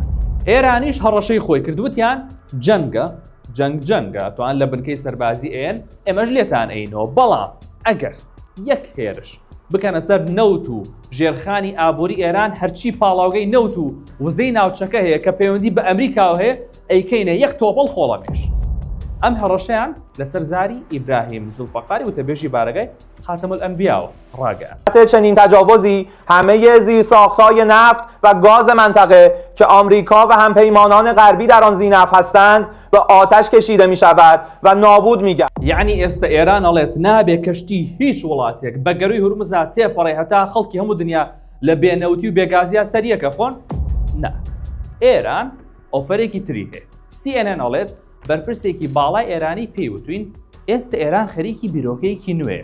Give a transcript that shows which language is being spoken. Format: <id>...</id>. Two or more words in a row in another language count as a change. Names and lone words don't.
<ckb>ئێرانیش هەڕەشەی خۆی کردووتیان جەنگە توان لە بنکەی سەربازی ئێن ئێمەش لێتان ئەینەوە بەڵام ئەگەر یەک هێرش بکەنە سەر نەوت و ژێرخانی ئابووری ئێران هەرچی پاڵاوگەی نەوت و وزەی ناوچەکە هەیە کە پەیوەندی بە ئەمریکاوە هەیە ئەیکەینە یەک تۆپڵ خۆڵەمێش. ئەم هەڕەشەیان لەسەر زاری ئیبراهیم زولفەقاری وتەبێژی بارگای خاتم الانبیاء راگەاند.</ckb> <fa>چنین تجاوزی همه زیرساخت‌های نفت و گاز منطقه که آمریکا و همپیمانان غربی در آن ذی‌نفع هستند به آتش کشیده می‌شود و نابود می‌گردد.</fa> <ckb>یعنی ئێستا ئێران ئەڵێت نابێ کەشتی هیچ وڵاتێک بە گەروی هورمزا تێپەڕێ هەتا خەڵکی هەموو دنیا لە بێنەوتی و بێگازیا سەریەکە خۆن؟ نا. ئێران ئۆفەرێکی تری هەیە. CNN ئەڵێت بەرپرسێکی باڵای ئێرانی پێیوتوین ئێستا ئێران خەریکی بیرۆکەیەکی نوێیە.</ckb>